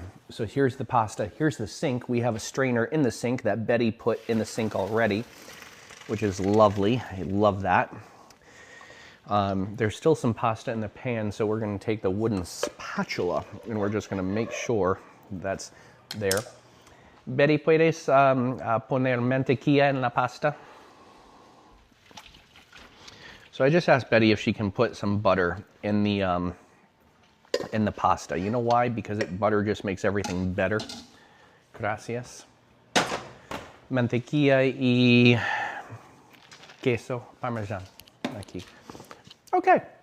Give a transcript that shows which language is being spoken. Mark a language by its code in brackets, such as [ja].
[en] So here's the pasta, here's the sink. We have a strainer in the sink that Betty put in the sink already, which is lovely. I love that. There's still some pasta in the pan, so we're gonna take the wooden spatula and we're just gonna make sure that's there. [es] Betty, ¿puedes poner mantequilla en la pasta? [en] So I just asked Betty if she can put some butter in the pasta. You know why? Because butter just makes everything better. [es] Gracias. Mantequilla y queso parmesan. Aquí. Okay.